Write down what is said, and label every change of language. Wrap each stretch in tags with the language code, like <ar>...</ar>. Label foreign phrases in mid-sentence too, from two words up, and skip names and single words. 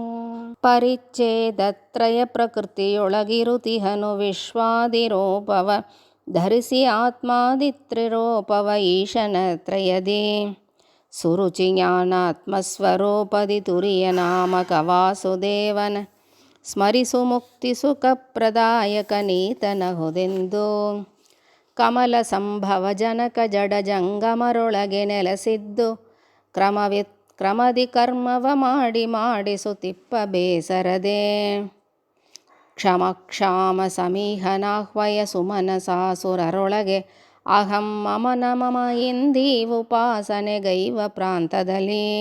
<kn>ಪರಿಚ್ಛೇದತ್ರಯ ಪ್ರಕೃತಿಯೊಳಗಿರುತಿಹನು ವಿಶ್ವಾದಿರೂಪವ ಧರಿಸಿ ಆತ್ಮಾದಿತ್ರಿರೂಪವ ಈಶನತ್ರಯದಿ. ಸುರುಚಿ ಜ್ಞಾನಾತ್ಮಸ್ವರೂಪದಿ ತುರಿಯ ನಾಮಕ ವಾಸುದೇವನ ಸ್ಮರಿಸು ಮುಕ್ತಿ ಸುಖಪ್ರದಾಯಕ ನೀತನಹುದೆಂದು. ಕಮಲ ಸಂಭವ ಜನಕ ಜಡ ಜಂಗಮರೊಳಗೆ ನೆಲೆಸಿದ್ದು ಕ್ರಮದಿ ಕರ್ಮವ ಮಾಡಿ ಮಾಡಿಸುತ್ತಿಪ್ಪ ಬೇಸರದೆ. ಕ್ಷಮ ಸಮೀಹನಾಹ್ವಯ ಸುಮನಸಾಸುರರೊಳಗೆ ಅಹಂ ಮಮನ ಮಮ ಇಂದಿ ಉಪಾಸನೆಗೈವ ಪ್ರಾಂತದಲ್ಲಿ.</kn>